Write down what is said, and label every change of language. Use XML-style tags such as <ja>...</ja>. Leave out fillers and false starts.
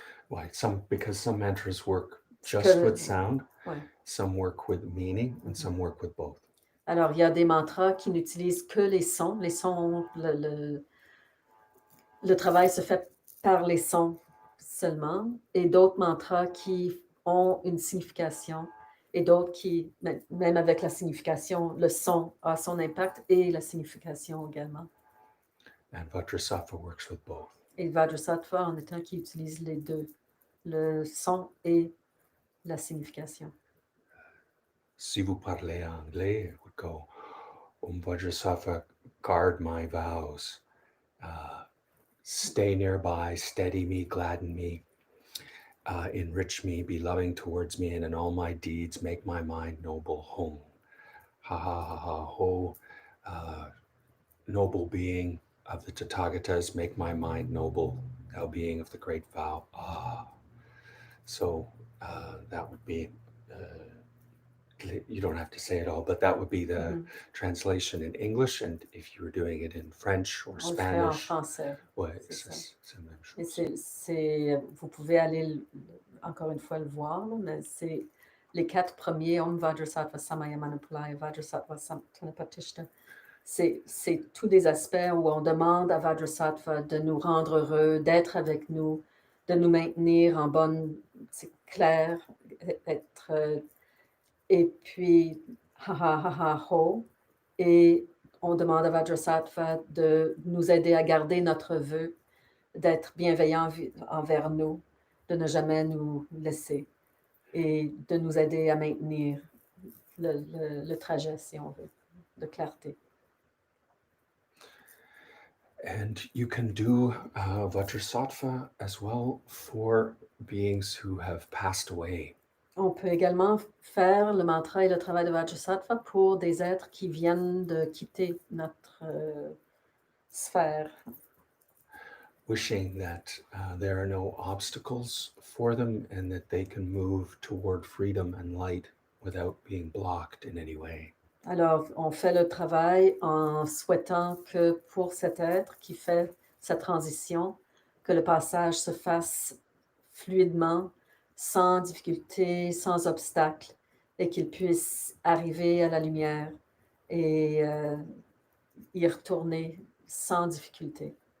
<en>Right, because some mantras work just with sound, ouais. Some work with meaning, and some work with both.</en> <fr>Alors, il y a des mantras qui n'utilisent que les sons. Les sons, le travail se fait par les sons seulement, et d'autres mantras qui ont une signification, et d'autres qui, même avec la signification, le son a son impact et la signification également.</fr> <en>And Vajrasattva works with both.</en> <fr>Et Vajrasattva en est un qui utilise les deux, le son et la signification. Si vous parlez anglais,</fr> <en>it would go, Om Vajrasattva, guard my vows. Stay nearby, steady me, gladden me, enrich me, be loving towards me, and in all my deeds make my mind noble. Home. Ha ha ha ha ho. Noble being of the Tathagatas, make my mind noble, thou being of the great vow. So that would be, you don't have to say it all, but that would be the translation in English, and if you were doing it in French or Spanish.</en> <fr>On le fait en français. Ouais, c'est la même chose. Et vous pouvez aller, encore une fois, le voir, là, mais c'est les 4 premiers, Om Vajrasattva Samaya Manupalaya, Vajrasattva Tanapatishta. C'est tous des aspects où on demande à Vajrasattva de nous rendre heureux, d'être avec nous, de nous maintenir en bonne, c'est clair, être... et puis, ha ha ha ha ho, et on demande à Vajrasattva de nous aider à garder notre vœu, d'être bienveillant envers nous, de ne jamais nous laisser, et de nous aider à maintenir le trajet, si on veut, de clarté.</fr> <en>And you can do Vajrasattva as well for beings who have passed away.</en> <fr>On peut également faire le mantra et le travail de Vajrasattva pour des êtres qui viennent de quitter notre sphère.</fr> <en>Wishing that there are no obstacles for them and that they can move toward freedom and light without being blocked in any way.</en> <fr>Alors, on fait le travail en souhaitant que pour cet être qui fait sa transition, que le passage se fasse fluidement, sans difficulté, sans obstacle, et qu'il puisse arriver à la lumière et y retourner sans difficulté.</fr>